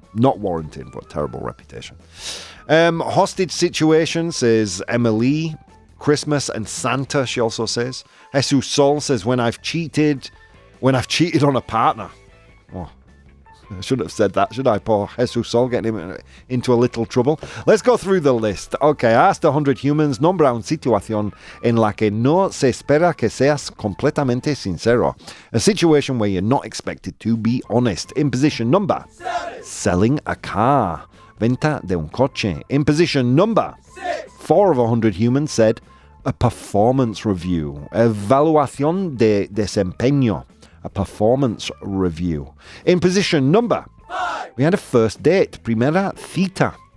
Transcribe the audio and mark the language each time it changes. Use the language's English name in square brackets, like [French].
[English] Not warranted, but terrible reputation. Hostage situation, says Emily. Christmas and Santa, she also says. Jesus Sol says, when I've cheated on a partner. Oh, I shouldn't have said that, should I? Poor Jesus Sol, getting him into a little trouble. Let's go through the list. Okay, I asked 100 humans, [Spanish] nombra una situación en la que no se espera que seas completamente sincero. [English] A situation where you're not expected to be honest. In position number 7. Selling a car. [Spanish] Venta de un coche. [English] In position number 6. 4 of 100 humans said a performance review. [Spanish] Evaluación de desempeño. [English] A performance review. In position number 5, we had a first date, [Spanish] primera cita.